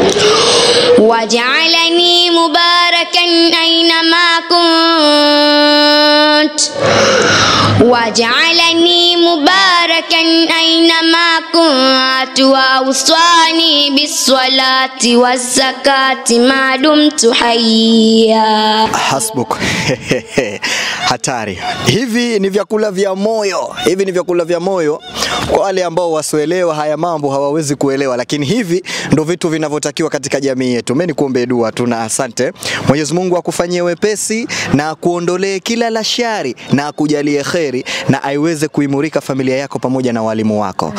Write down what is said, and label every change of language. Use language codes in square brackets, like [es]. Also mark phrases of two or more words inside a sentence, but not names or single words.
[ar] وجعلني مباركا أينما كنت وأوصاني بالصلاة والزكاة ما دمت حيا. [sw] Hasbuk. Hatari. Hivi ni vyakula vya moyo. Kwa wale ambao wasioelewa haya mambo hawawezi kuelewa, lakini hivi ndio vitu vinavyotakiwa katika jamii yetu. Mimi nikuombe dua tu na asante. Mwenyezi Mungu akufanyie wepesi na akuondolee kila la shari na akujalie khairi na aiweze kuimurika familia yako pamoja na walimu wako.